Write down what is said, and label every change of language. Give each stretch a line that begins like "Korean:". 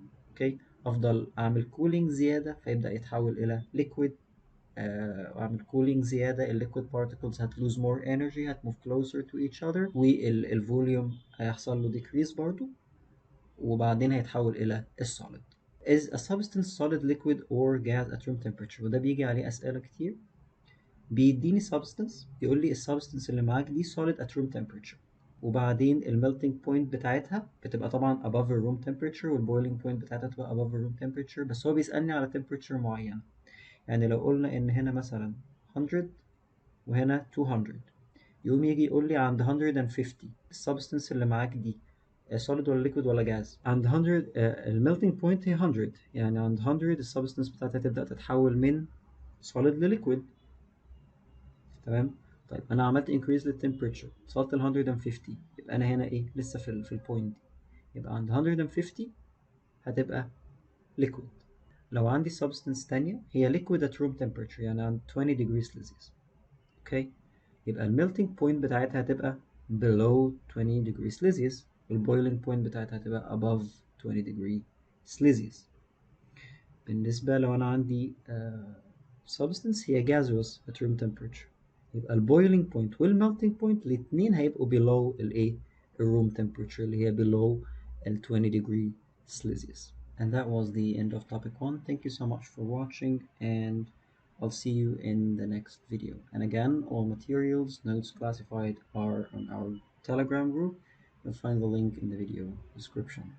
Arabic: اوكي، افضل اعمل cooling زيادة فيبدأ يتحول الى liquid. واعمل cooling زيادة, الليكويد particles هتلose more energy, هت
English: move closer to each other,
Arabic: والفوليوم هيحصل له decrease برضو, وبعدين هيتحول إلى السوليد.
English: Is a substance solid, liquid or gas at room temperature؟
Arabic: وده بيجي عليه أسئلة كتير. بيديني substance يقول لي السبستنس اللي معاك دي
English: solid at room temperature,
Arabic: وبعدين melting point بتاعتها بتبقى طبعا
English: above the room temperature,
Arabic: boiling point بتاعتها تبقى above the room temperature, بس هو بيسألني على temperature معينة. يعني لو قلنا إن هنا مثلا 100 وهنا 200, يقوم يجي يقول لي عند 150 السبستنس اللي معاك دي solid ولا liquid ولا gas. عند 100 الميلتنج بوينت هي 100, يعني عند 100 السبستنس بتاعتها تبدأ تتحول من solid لliquid. تمام. طيب أنا عملت increase للتمبريتشر, وصلت ل 150, يبقى أنا هنا إيه لسه في البوينت دي. يبقى عند 150 هتبقى liquid. لو عندي substance تانية هي
English: liquid at room temperature,
Arabic: يعني عند
English: 20 degrees Celsius.
Arabic: اوكي, يبقى الميلتنج بوينت بتاعتها هتبقى
English: below 20 degree Celsius،
Arabic: والبويلنج بوينت بتاعتها هتبقى
English: above 20 degree Celsius.
Arabic: بالنسبة لو أنا عندي substance هي
English: gaseous at room temperature،
Arabic: يبقى البويلنج بوينت والميلتنج بوينت الاتنين هيبقوا below الايه الروم temperature اللي هي below 20 degree Celsius.
English: And that was the end of topic 1. Thank you so much for watching, and I'll see you in the next video. And again, all materials, notes classified are on our Telegram group. You'll find the link in the video description.